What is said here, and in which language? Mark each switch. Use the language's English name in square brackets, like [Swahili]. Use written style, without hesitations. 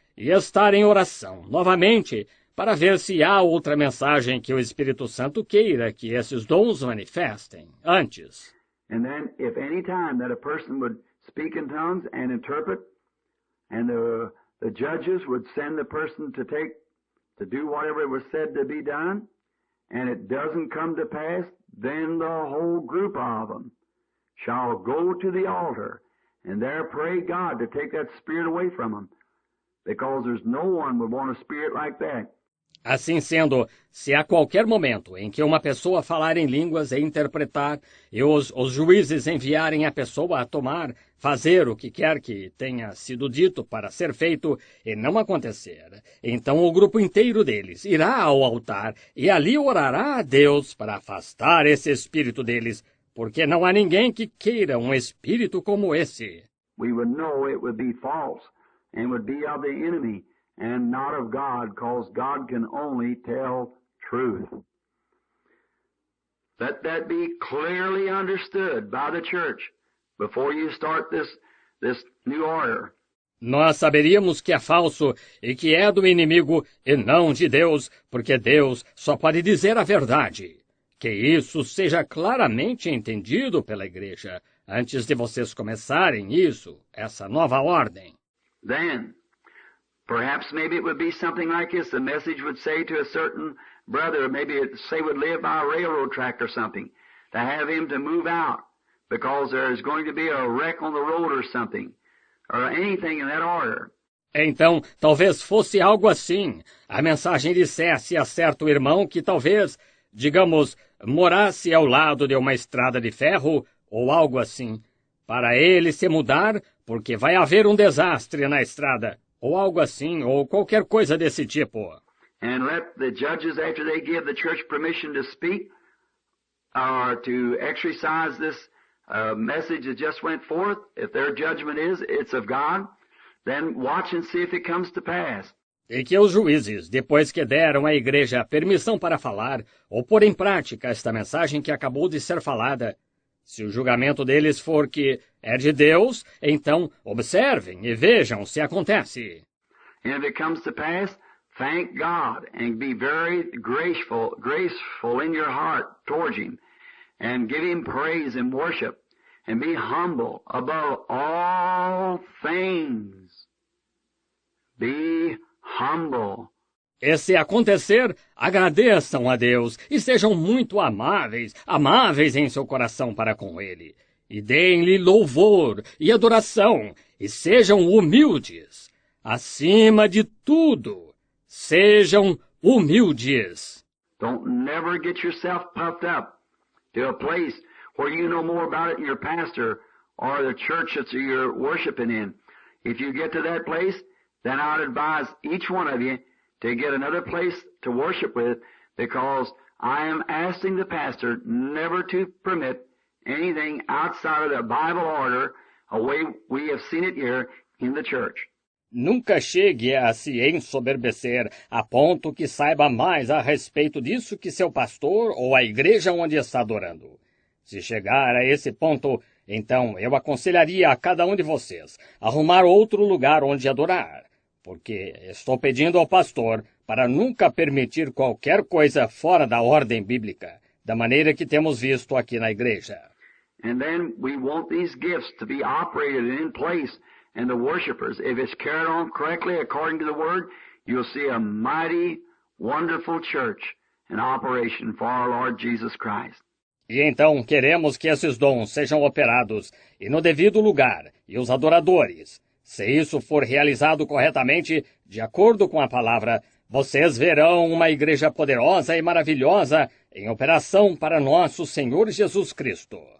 [Portuguese] e estar em oração, novamente, para ver se há outra mensagem que o Espírito Santo queira que esses dons manifestem antes. [English] And then, if any time that a person would speak in tongues and interpret, and the judges would send the person to do whatever was said to be done, and it doesn't come to pass, then the whole group of them shall go to the altar and there pray God to take that spirit away from them, because there's no one would want a spirit like that. [Portuguese] Assim sendo, se a qualquer momento em que uma pessoa falar em línguas e interpretar, e os juízes enviarem a pessoa a fazer o que quer que tenha sido dito para ser feito, e não acontecer, então o grupo inteiro deles irá ao altar e ali orará a Deus para afastar esse espírito deles, porque não há ninguém que queira um espírito como esse. [English] We would know it would be false and would be of the enemy, and not of God, because God can only tell truth. Let that be clearly understood by the church before you start this new order. [Portuguese] Nós saberíamos que é falso e que é do inimigo e não de Deus, porque Deus só pode dizer a verdade. Que isso seja claramente entendido pela igreja antes de vocês começarem essa nova ordem. [English] Then, perhaps maybe it would be something like this. The message would say to a certain brother, maybe it say would live by a railroad track or something, to have him to move out because there is going to be a wreck on the road or something, or anything in that order. [Portuguese] Então, talvez fosse algo assim. A mensagem dissesse a certo irmão que talvez, digamos, morasse ao lado de uma estrada de ferro ou algo assim, para ele se mudar porque vai haver um desastre na estrada, ou algo assim, ou qualquer coisa desse tipo. [English] And let the judges, after they give the church permission to speak, or to exercise this message that just went forth, if their judgment is it's of God, then watch and see if it comes to pass. [Portuguese] E que os juízes, depois que deram à igreja permissão para falar, ou pôr em prática esta mensagem que acabou de ser falada, se o julgamento deles for que é de Deus, então observem e vejam se acontece. [English] And if it comes to pass, thank God and be very graceful in your heart towards Him, and give Him praise and worship, and be humble above all things. Be humble. [Portuguese] E se acontecer, agradeçam a Deus e sejam muito amáveis em seu coração para com Ele. E deem-lhe louvor e adoração, e sejam humildes. Acima de tudo, sejam humildes. [English] Don't never get yourself puffed up to a place where you know more about it than your pastor or the church that you're worshiping in. If you get to that place, then I would advise each one of you to get another place to worship with, because I am asking the pastor never to permit anything outside of the Bible order, a way we have seen it here in the church. [Portuguese] Nunca chegue a se ensoberbecer a ponto que saiba mais a respeito disso que seu pastor ou a igreja onde está adorando. Se chegar a esse ponto, então eu aconselharia a cada um de vocês arrumar outro lugar onde adorar, porque estou pedindo ao pastor para nunca permitir qualquer coisa fora da ordem bíblica, da maneira que temos visto aqui na igreja. [English] And then we want these gifts to be operated in place, and the worshipers, if it's carried on correctly according to the Word, you'll see a mighty, wonderful church in operation for our Lord Jesus Christ. [Portuguese] E então queremos que esses dons sejam operados e no devido lugar, e os adoradores. Se isso for realizado corretamente, de acordo com a palavra, vocês verão uma igreja poderosa e maravilhosa em operação para nosso Senhor Jesus Cristo.